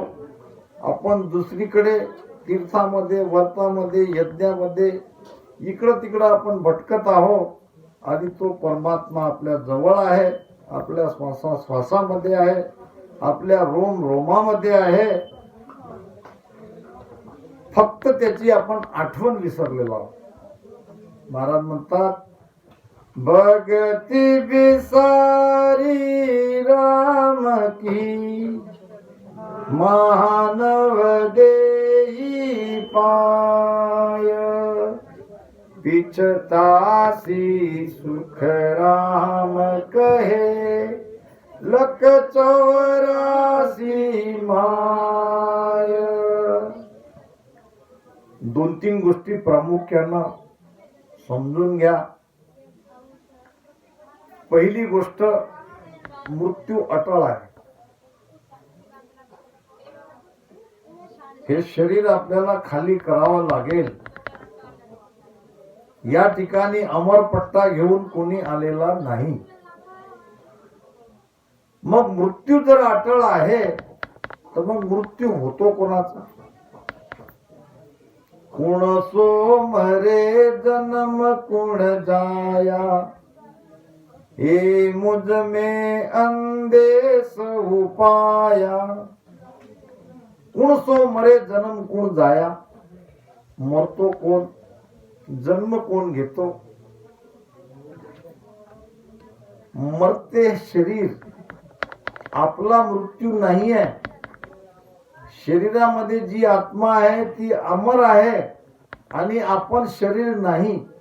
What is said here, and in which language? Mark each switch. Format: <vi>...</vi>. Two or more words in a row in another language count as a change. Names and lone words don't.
<mr>आपण दुसरीकडे तीर्थामध्ये, व्रतामध्ये, यज्ञामध्ये इकडं तिकडं आपण भटकत आहोत आणि तो परमात्मा आपल्या जवळ आहे, आपल्या श्वासामध्ये आहे, आपल्या रोम रोमामध्ये आहे. फक्त त्याची आपण आठवण विसरलेलो आहोत. महाराज म्हणतात</mr> <raj>भगती बिसारी राम की मानव देई पाय. पिछतासी सुख राम कहे लख 84 माय.</raj> <mr>2-3 गोष्टी प्रामुख्यानं समजून घ्या. पहिली गोष्ट, मृत्यू अटळ आहे. हे शरीर आपल्याला खाली करावं लागेल. या ठिकाणी अमरपट्टा घेऊन कोणी आलेला नाही. मग मृत्यू जर अटळ आहे तर मग मृत्यू होतो कोणाचा.</mr> <raj>कुण सो मरे जन्म कुण जाया हे मुझ में अंदेश उपाया. कुण सो मरे जन्म कोण जाया.</raj> <mr>मरतो कोण, जन्म कोण घेतो. मरते शरीर, आपला मृत्यू नाही आहे. शरीरामध्ये जी आत्मा आहे ती अमर आहे आणि आपण शरीर नाही.</mr>